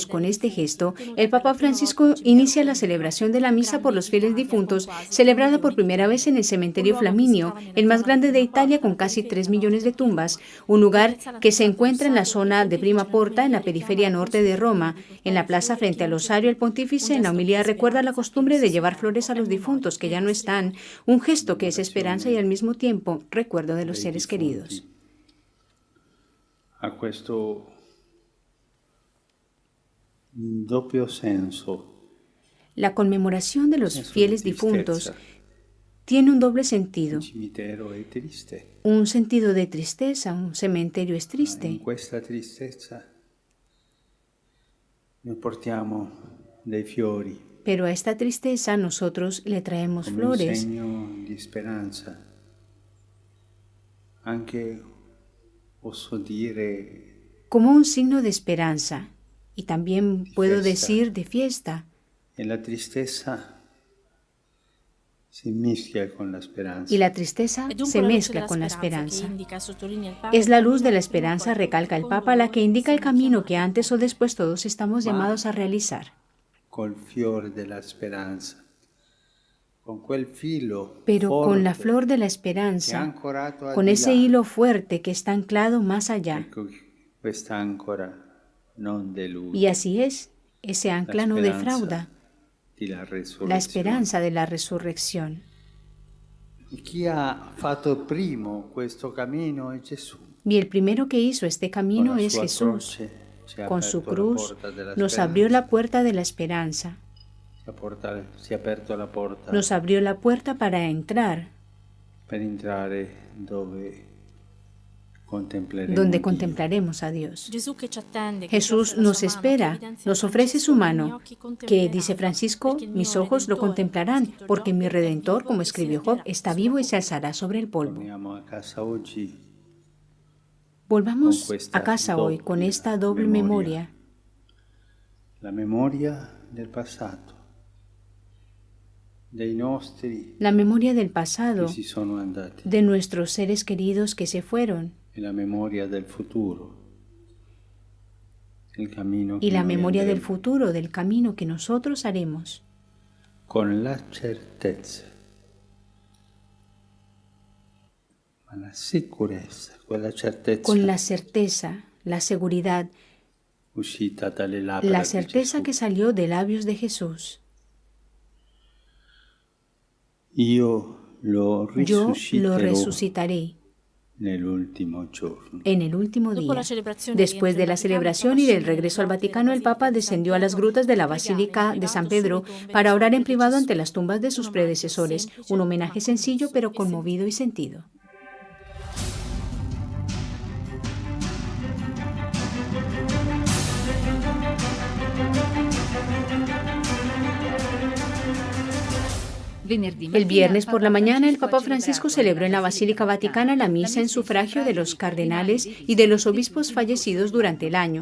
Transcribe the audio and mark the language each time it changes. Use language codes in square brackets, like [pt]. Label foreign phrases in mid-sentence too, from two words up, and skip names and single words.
[es] Con este gesto, el Papa Francisco inicia la celebración de la misa por los fieles difuntos, celebrada por primera vez en el cementerio Flaminio, el más grande de Italia con casi 3 millones de tumbas, un lugar que se encuentra en la zona de Prima Porta, en la periferia norte de Roma. En la plaza frente al Osario, el pontífice en la homilía recuerda la costumbre de llevar flores a los difuntos que ya no están, un gesto que es esperanza y al mismo tiempo recuerdo de los seres queridos. [it] Ha questo doppio senso. [es] La conmemoración de los fieles difuntos tiene un doble sentido. [it] Il cimitero è triste. [es] Un sentido de tristeza, un cementerio es [it] In [es] triste. [it] questa tristezza noi portiamo dei fiori [es] Pero a esta tristeza nosotros le traemos [it] come un [es] flores [it] segno di speranza. Anche posso dire [es] como un signo de esperanza y también puedo Fiesta. decir de fiesta. [it] e la tristezza si mischia con la speranza. [es] Y la tristeza se mezcla con la esperanza. Es Es la luz de la esperanza, recalca el Papa, la que indica el camino que antes o después todos estamos llamados a realizar. [it] Col fiore della speranza, con quel filo [es] Pero con la [it] forte [es] flor de la [it] che è [es] esperanza, [it] ancorato al [es] con [it] di [es] ese [it] là. [es] hilo fuerte que está anclado más allá. [it] Ecco, questa ancora non delude. [es] Y así es, ese ancla no esperanza defrauda, [it] di la resurrezione. [es] la esperanza de la resurrección. [it] Chi ha fatto primo questo cammino è Gesù. [es] Y el primero que hizo este camino [it] Con la [es] es [it] sua [es] Jesús. [it] croce ci ha [es] Con su [it] aperto la [es] cruz [it] porta della [es] nos [it] speranza. [es] abrió la puerta de la esperanza, [it] Si è aperto la porta [es] nos abrió la puerta para entrar, [it] per entrare dove contempleremo [es] donde [it] Dio. [es] contemplaremos a Dios. Jesús Jesús nos espera, nos ofrece su mano, que, dice Francisco, mis ojos lo contemplarán, porque mi Redentor, como escribió Job, está vivo y se alzará sobre el polvo. [it] Torniamo a casa oggi [es] Volvamos a casa hoy con esta doble memoria. [it] La memoria del passato, dei nostri [es] La memoria del [it] che [es] pasado, [it] si sono andati, [es] de nuestros seres queridos que se fueron, [it] e la memoria del futuro, il cammino [es] y [it] che [es] la [it] noi [es] memoria del [it] andremo, [es] futuro, del camino que nosotros haremos, [it] con la certezza, ma la sicurezza, quella certezza [es] con la certeza, la seguridad, [it] uscita dalle labbra [es] la [it] di [es] certeza [it] Gesù. [es] que salió de labios de Jesús. [it] Io lo [es] Yo lo [it] risusciterò [es] resucitaré [it] nell'ultimo giorno. [es] en el último día. Después de la celebración y del regreso al Vaticano, el Papa descendió a las grutas de la Basílica de San Pedro para orar en privado ante las tumbas de sus predecesores, un homenaje sencillo pero conmovido y sentido. El viernes por la mañana, el Papa Francisco celebró en la Basílica Vaticana la misa en sufragio de los cardenales y de los obispos fallecidos durante el año.